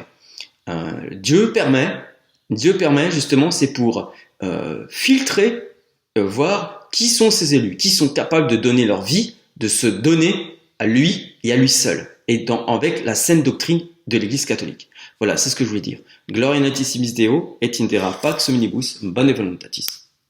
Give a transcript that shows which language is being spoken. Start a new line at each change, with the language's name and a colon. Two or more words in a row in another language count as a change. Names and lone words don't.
French: Dieu permet justement, c'est pour filtrer, voir qui sont ses élus, qui sont capables de donner leur vie, de se donner à lui et à lui seul, et avec la saine doctrine de l'Église catholique. Voilà, c'est ce que je voulais dire.
Latin: Gloria natissimis Deo, et in terra pax omnibus, bone voluntatis.